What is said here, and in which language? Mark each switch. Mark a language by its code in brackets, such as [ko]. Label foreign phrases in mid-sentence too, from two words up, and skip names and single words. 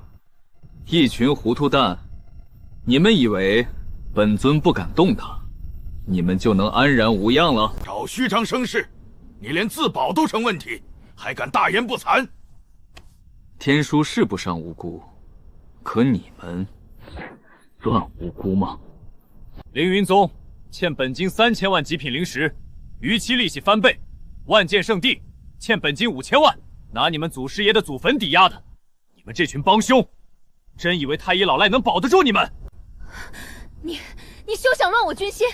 [zh] 一群糊塗蛋，你們以為本尊不敢動他，你們就能安然無恙了？找虛張聲勢，你連自保都成問題，還敢大言不慚？天書是不傷無辜，可你們算无辜吗？凌云宗欠本金3000万极品灵石，逾期利息翻倍。万剑圣地欠本金5000万，拿你们祖师爷的祖坟抵押的。你们这群帮凶，真以为太医老赖能保得住你们？你休想乱我军心！